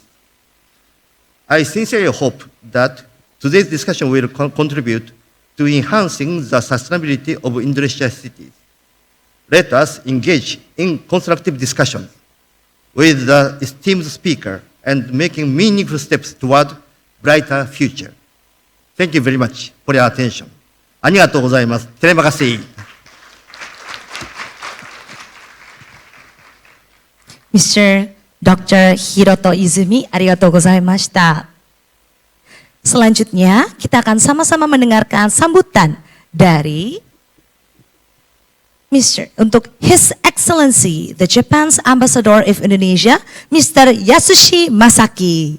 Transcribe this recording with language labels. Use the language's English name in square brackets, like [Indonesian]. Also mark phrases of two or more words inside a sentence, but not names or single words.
[English] I sincerely hope that today's discussion will contribute to enhancing the sustainability of Indonesia's cities. Let us engage in constructive discussions with the esteemed speaker and making meaningful steps toward brighter future. Thank you very much for your attention. [Japanese] ありがとうございます。 [Indonesian] Terima kasih. [English] Mr. Dr. [Indonesian] Hiroto Izumi, [Japanese] ありがとうございました。 [Indonesian] Selanjutnya, kita akan sama-sama mendengarkan sambutan dari untuk [English] His Excellency, the Japan's Ambassador of Indonesia, Mr. Yasushi Masaki.